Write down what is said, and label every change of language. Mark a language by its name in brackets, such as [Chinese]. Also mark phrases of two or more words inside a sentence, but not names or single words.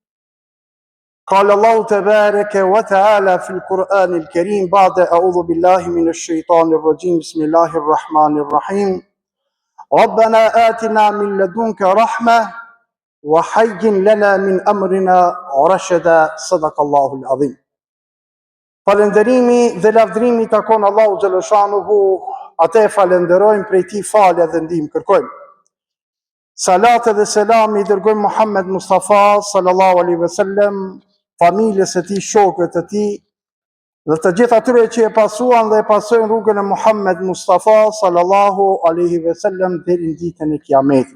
[Arabic] قال الله تبارك وتعالى في القرآن الكريم بعد أعوذ بالله من الشيطان الرجيم. بسم الله الرحمن الرحيم. ربنا آتنا من لدنك رحمة وحي لنا من أمرنا رشدا. صدق الله العظيم. [Albanian] Falënderimi dhe lavdrimi takon Allahu xhaleshanuhu, atë falenderojmë, prej tij falë dhe ndihmë kërkojmë. Salat dhe selam i dërgojmë Muhammed Mustafa [Arabic] صلى الله عليه وسلم, [Albanian] familjes së tij, shokët e tij dhe të gjithë atyre që e pasuan dhe e pasojnë rrugën e Muhammed Mustafa [Arabic] صلى الله عليه وسلم [Albanian] deri në ditën e Kiametit.